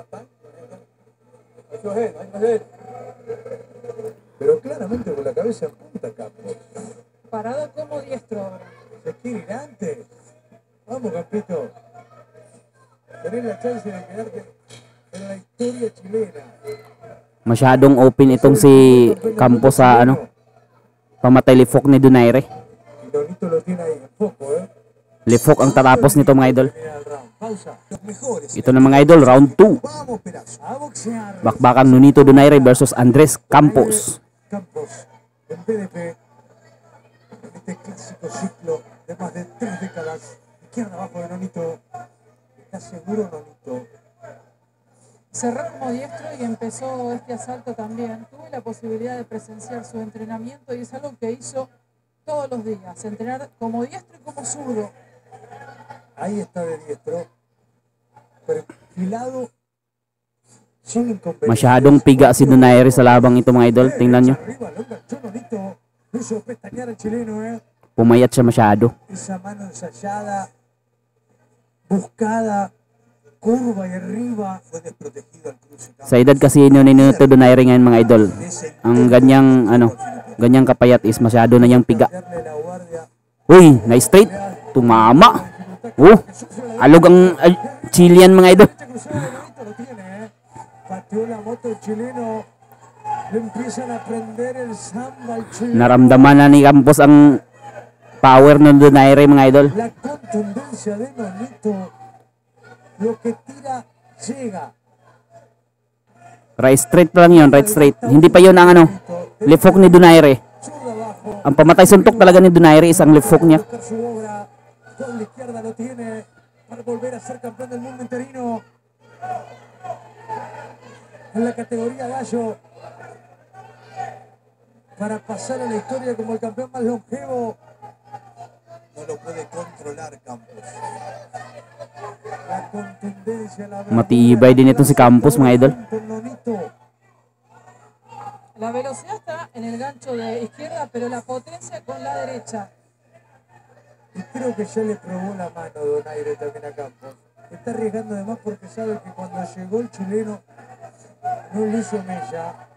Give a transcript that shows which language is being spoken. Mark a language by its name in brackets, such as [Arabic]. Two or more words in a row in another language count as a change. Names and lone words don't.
[Spanish] Pero claramente con la cabeza en punta Campos. Parado como diestro ahora. Se quiere ir antes. Vamos, Campito. Tenés la chance de quedarte en la historia chilena. [Filipino] Masyadong open itong si Campos sa ano, pamatay lifok ni Donaire. [Spanish] Nonito lo tiene ahí en foco, [Filipino] Lifok ang tatapos nito mga idol. Ito na mga idol, round 2. Bakbakan Nonito Donaire versus Andres Campos. [Spanish] En PDP, en este clásico ciclo de más de 3 décadas, izquierda abajo de Nonito. ¿Está seguro Nonito? Cerró como diestro y empezó este asalto también. Tuve la posibilidad de presenciar su entrenamiento y es algo que hizo todos los días, entrenar como diestro y como zurdo. Ahí está de diestro, perfilado, sin inconveniente. [Filipino] Masyadong piga si Donaire sa labang ito mga idol. Tingnan nyo. Pumayat siya masyado. [Spanish] Esa mano ensayada, buscada, curva y arriba, fue desprotegido al cruce. [Filipino] Sa edad kasi ni Nonito Donaire ngayon mga idol, ang ganyang kapayat is masyado na niyang piga. Uy, na-straight. Tumama. Alog ang Chilean mga idol. [Spanish] Derecha cruzada de Nonito lo tiene, pateó la moto el chileno. Le empiezan a prender el samba al chileno. [Filipino] Naramdaman na ni Campos ang power ng Donaire mga idol. [Spanish] La contundencia de Nonito. Lo que tira, llega. [English] Right straight [Filipino] pa lang yun, [English] right straight. [Filipino] Hindi pa yun ang ano, [English] left hook [Filipino] ni Donaire. [Spanish] Zurda abajo. [Filipino] Ang pamatay suntok talaga ni Donaire is ang [English] left hook [Filipino] niya. [Spanish] Buscar su obra. Con la izquierda lo tiene para volver a ser campeón del mundo interino. En la categoría gallo. Para pasar a la historia como el campeón más longevo. No lo puede controlar Campos. La contundencia, la [Filipino] Matibay din ito si Campos mga idol. [Spanish] La velocidad está en el gancho de izquierda, pero la potencia con la derecha. Y creo que ya le probó la mano Donaire también a Campos. Está arriesgando de más porque sabe que cuando llegó el chileno no le hizo mella.